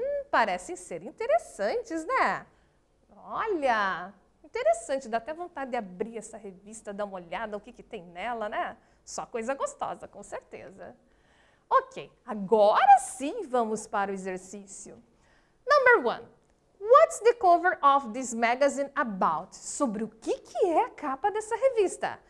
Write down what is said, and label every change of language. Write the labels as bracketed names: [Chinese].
[Portuguese] Parecem ser interessantes, né? Olha, interessante, dá até vontade de abrir essa revista, dar uma olhada, o que tem nela, né? Só coisa gostosa, com certeza. Ok, agora sim vamos para o exercício. [English] Number 1. What's the cover of this magazine about? [Portuguese] Sobre o que é a capa dessa revista?